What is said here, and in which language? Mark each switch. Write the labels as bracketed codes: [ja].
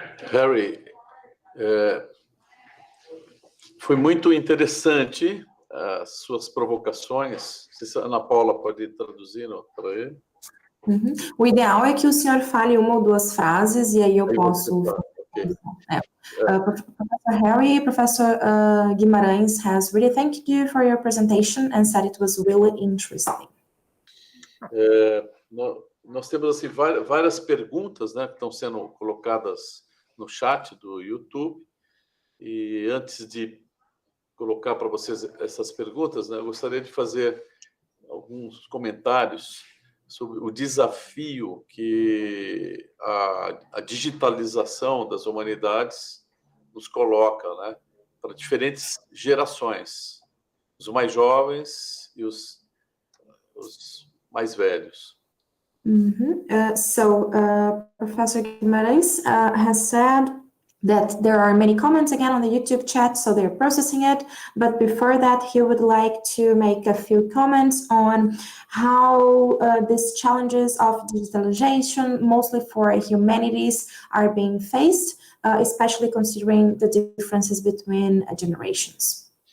[pt] Harry, foi muito interessante as suas provocações. Não sei se a Ana Paula pode ir traduzindo para ele. Uhum. O ideal é que o senhor fale uma ou duas frases e aí eu posso... [en] Okay. Professor Harry, Professor Guimarães has really thanked you for your presentation and said it was really interesting. [pt] Nós temos assim várias perguntas, né, que estão sendo colocadas no chat do YouTube. E antes de colocar para vocês essas perguntas, né, eu gostaria de fazer alguns comentários sobre o desafio que a digitalização das humanidades nos coloca, né, para diferentes gerações, os mais jovens e os mais velhos. [en] So, Professor Guimarães has said that there are many comments again on the YouTube chat, so they're processing it. But before that, he would like to make a few comments on how these challenges of digitalization, mostly for humanities, are being faced, especially considering the differences between generations.